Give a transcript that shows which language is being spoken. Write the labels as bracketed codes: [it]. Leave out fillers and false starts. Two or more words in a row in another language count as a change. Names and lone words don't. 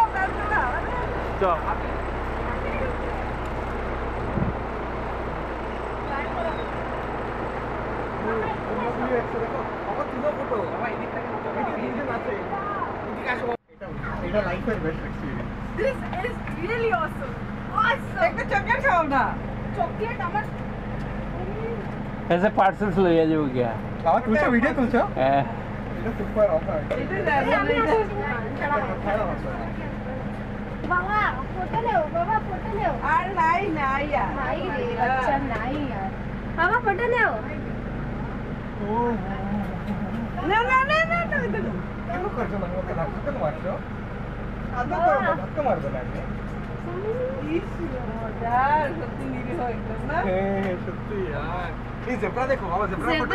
[bn] চল এটা লাইফের [en] best experience This is really awesome. Awesome. [bn] একটা চকলেট খাও না চকলেট আমার [hi] ऐसे पार्सल्स ले जाओ क्या [bn] আমার তুলছো ভিডিও তুলছো হ্যাঁ এটা [en] super offer [bn] এটা আমি আসছি না খারাপ অফার [hi] बाबा फोटो ले बाबा फोटो ले [bn] আর নাই নাই यार [hi] नहीं रे अच्छा नहीं यार बाबा फोटो ले [bn] না না না না না কেন করছো না ওকে ধাক্কা কেন মারছো আদৌ করো ধাক্কা মারবে না আপনি ইস মজার সত্যি নিরীহ একদম না হ্যাঁ সত্যি यार এই জেব্রা দেখো বাবা জেব্রা ফটো